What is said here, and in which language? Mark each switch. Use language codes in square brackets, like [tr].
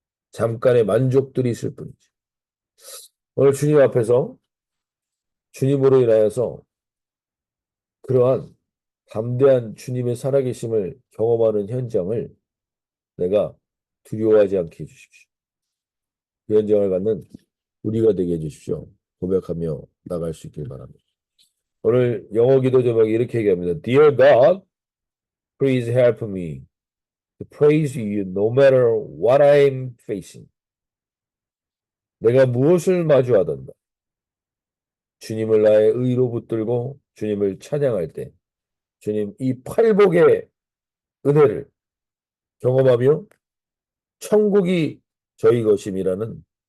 [ko] 잠깐의 만족들이 있을 뿐이지. 오늘 주님 앞에서 주님으로 인하여서 그러한 담대한 주님의 살아계심을 경험하는 현장을 내가 두려워하지 않게 해주십시오. 그 현장을 갖는 우리가 되게 해주십시오. 고백하며 나갈 수 있길 바랍니다. 오늘 영어 기도 제목이 이렇게 얘기합니다. [en] Dear God, please help me to praise you no matter what I'm facing. [ko] 내가 무엇을 마주하든가 주님을 나의 의로 붙들고 주님을 찬양할 때 주님 이 팔복의 은혜를 경험하며 천국이 저희 것임이라는